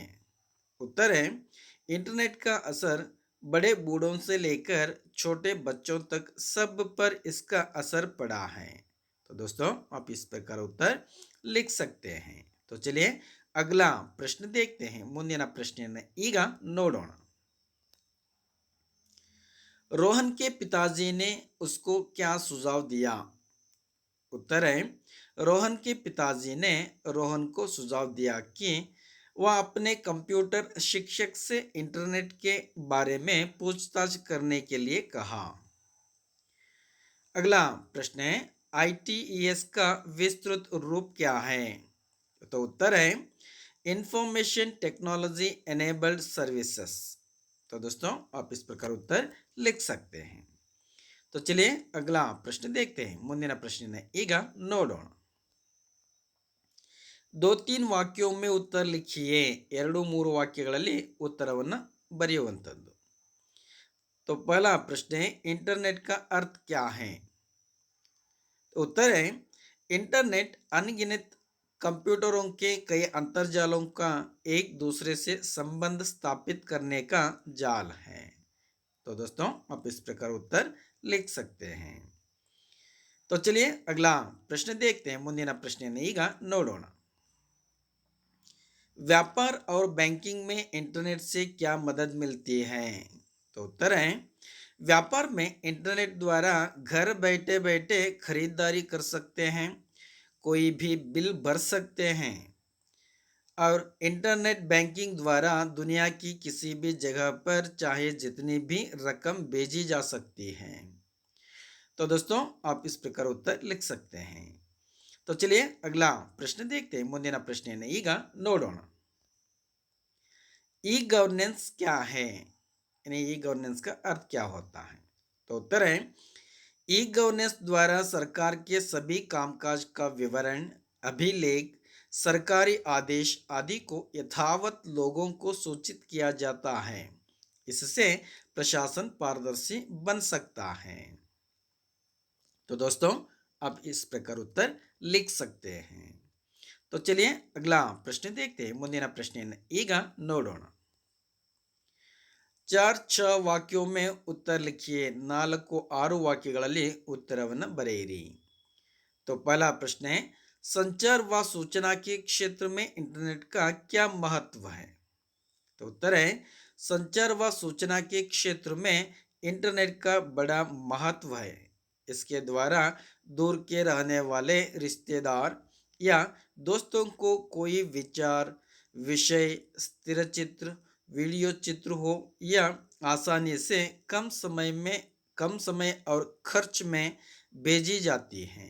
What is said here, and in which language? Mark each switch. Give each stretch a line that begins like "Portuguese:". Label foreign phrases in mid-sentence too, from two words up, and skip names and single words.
Hindi: उत्तर है, इंटरनेट का असर बड़े बूढ़ों से लेकर छोटे बच्चों तक सब पर इसका असर पड़ा है। तो दोस्तों, आप इस प्रकार उत्तर लिख सकते हैं। तो चलिए अगला प्रश्न देखते हैं।
Kannada: ಮುಂದಿನ ಪ್ರಶ್ನೆಯನ್ನು ಈಗ ನೋಡೋಣ।
Hindi: रोहन के पिताजी ने उसको क्या सुझाव दिया? उत्तर है, रोहन के पिताजी ने रोहन को सुझाव दिया कि वह अपने कंप्यूटर शिक्षक से इंटरनेट के बारे में पूछताछ करने के लिए कहा। अगला प्रश्न है, ITES का विस्तृत रूप क्या है? तो उत्तर है,
English: Information Technology Enabled Services.
Hindi: तो दोस्तों, आप इस प्रकार उत्तर लिख सकते हैं। तो चलिए अगला प्रश्न देखते हैं।
Kannada: ಮುಂದಿನ ಪ್ರಶ್ನೆಯನ್ನು ಈಗ ನೋಡೋಣ।
Hindi: दो तीन वाक्यों में उत्तर लिखिए।
Kannada: ಎರಡು ಮೂರು ವಾಕ್ಯಗಳಲ್ಲಿ उत्तरವನ್ನು ಬರೆಯುವಂತದ್ದು।
Hindi: तो पहला प्रश्न है, इंटरनेट का अर्थ क्या है? तो उत्तर है, इंटरनेट अनगिनत कंप्यूटरों के कई अंतरजालों का एक दूसरे से संबंध स्थापित करने का जाल है। तो दोस्तों, आप इस प्रकार उत्तर लिख सकते हैं। तो चलिए अगला प्रश्न देखते हैं।
Kannada: ಮುಂದಿನ ಪ್ರಶ್ನೆಯನ್ನು ಈಗ ನೋಡೋಣ।
Hindi: व्यापार और बैंकिंग में इंटरनेट से क्या मदद मिलती है? तो उत्तर है, व्यापार में इंटरनेट द्वारा घर बैठे बैठे खरीदारी कर सकते हैं, कोई भी बिल भर सकते हैं और
English: internet banking
Hindi: द्वारा दुनिया की किसी भी जगह पर चाहे जितनी भी रकम भेजी जा सकती है। तो दोस्तों, आप इस प्रकार उत्तर लिख सकते हैं। तो चलिए अगला प्रश्न देखते हैं।
Kannada: ಮುಂದಿನ ಪ್ರಶ್ನೆಯನ್ನು ಈಗ ನೋಡೋಣ।
Hindi: ई गवर्नेंस क्या है? यानी ई गवर्नेंस का अर्थ क्या होता है? तो उत्तर है, ई गवर्नेंस द्वारा सरकार के सभी कामकाज का विवरण, अभिलेख, सरकारी आदेश आदि को यथावत लोगों को सूचित किया जाता है। इससे प्रशासन पारदर्शी बन सकता है। तो दोस्तों, आप इस प्रकार उत्तर लिख सकते हैं। तो चलिए अगला प्रश्न देखते हैं।
Kannada: ಮುಂದಿನ ಪ್ರಶ್ನೆಯನ್ನು ಈಗ ನೋಡೋಣ. 4
Hindi: वाक्यों में उत्तर लिखिए.
Kannada: 4-6 ವಾಕ್ಯಗಳಲ್ಲಿ उत्तरವನ್ನು ಬರೆಯಿರಿ.
Hindi: तो पहला प्रश्न है, संचार व सूचना के क्षेत्र में इंटरनेट का क्या महत्व है? तो उत्तर है, संचार व सूचना के क्षेत्र में इंटरनेट का बड़ा महत्व है. इसके द्वारा दूर के रहने वाले रिश्तेदार या दोस्तों को कोई विचार, विषय, स्थिर चित्र, वीडियो चित्र हो या आसानी से कम समय और खर्च में भेजी जाती हैं.